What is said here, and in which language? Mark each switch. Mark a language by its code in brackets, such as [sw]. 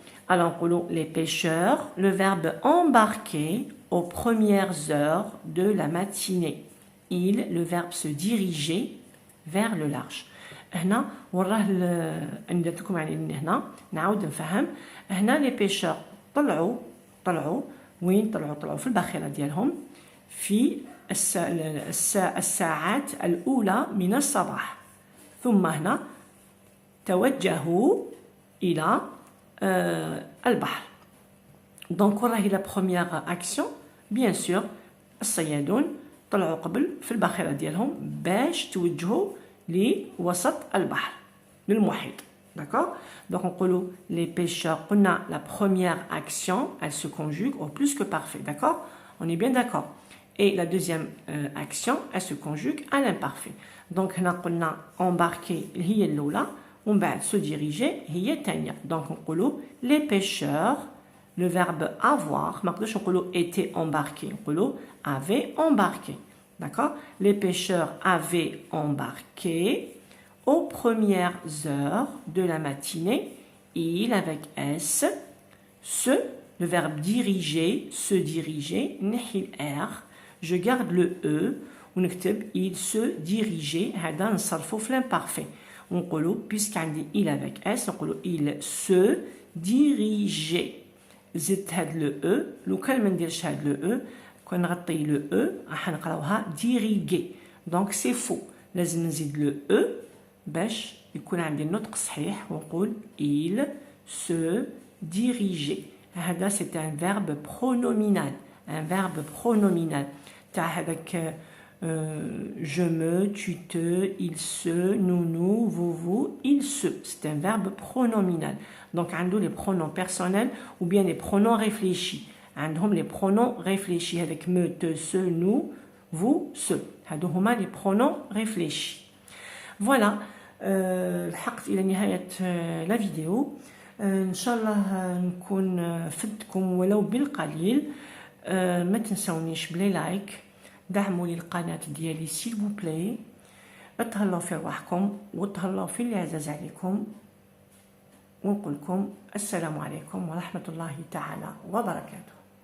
[fr] alors نقولوا les pêcheurs, le verbe embarquer aux premières heures de la matinée. il, le verbe se diriger vers le large. [ar] هنا وراه انا درت لكم يعني هنا نعاود نفهم. هنا les pêcheurs طلعوا وين طلعوا في الباخره ديالهم في الساعات الاولى من الصباح. ثم هنا توجهوا إلى البحر. donc وراهي [fr] la première action bien sûr [ar] الصيادون طلعوا قبل في الباخرة ديالهم باش توجهوا لوسط البحر للمحيط, d'accord. [fr] donc نقولوا les pêcheurs [ar] قلنا [fr] la première action elle se conjugue au plus que parfait, d'accord, on est bien d'accord. et la deuxième action elle se conjugue à l'imparfait. [ar] donc هنا قلنا embarquer هي الأولى ومن بعد [fr] se diriger [ar] هي الثانية. [fr] donc نقولوا les pêcheurs, le verbe avoir [ar] ما نقدرش نقولوا [fr] étaient embarqués, [ar] نقولوا [fr] avaient embarqué, d'accord. les pêcheurs avaient embarqué aux premières heures de la matinée. il avec s, se, le verbe diriger, se diriger [ar] نحي [fr] r, je garde le e [ar] ونكتب [fr] il se dirigeait. [ar] هذا نصرفه في [fr] l'imparfait [ar] ونقولوا [fr] puisque [ar] عندي [fr] il avec s [ar] نقولوا [fr] il se dirigeait. [ar] زدت هاد لو e, لو كان ما نديرش هاد لو e كون نغطي لو e راح نقراوها diriger. [fr] donc c'est faux, [ar] لازم نزيد لو e باش يكون عندي النطق صحيح ونقول [fr] il se dirigeait. هذا c'est un verbe pronominal, un verbe pronominal [ar] تاع هذاك [fr] je me, tu te, il se, nous, vous, il se. C'est un verbe pronominal. donc [ar] عندو [fr] les pronoms personnels ou bien les pronoms réfléchis. عندهم les pronoms réfléchis avec me, te, se, nous, vous, ce. [ar] هادو هما les pronoms réfléchis. [fr] voilà. [ar] لحقت إلى نهاية [fr] la vidéo. [ar] إن شاء الله نكون فدتكم ولو بالقليل. ما تنسونيش بلي لايك, دعموا لي القناة ديالي سيل بو بلاي, اتهلاو في رواحكم وتهلاو في اللي عزاز عليكم, ونقول لكم السلام عليكم ورحمة الله تعالى وبركاته.